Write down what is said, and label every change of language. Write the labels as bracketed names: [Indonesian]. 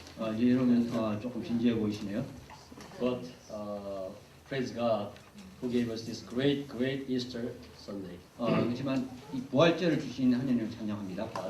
[Korean] 여러분 조금 진지해 보이시네요. [English] but praise God who gave us this great Easter Sunday. [Korean] 그렇지만 이 부활절을 주신 하나님을 찬양합니다.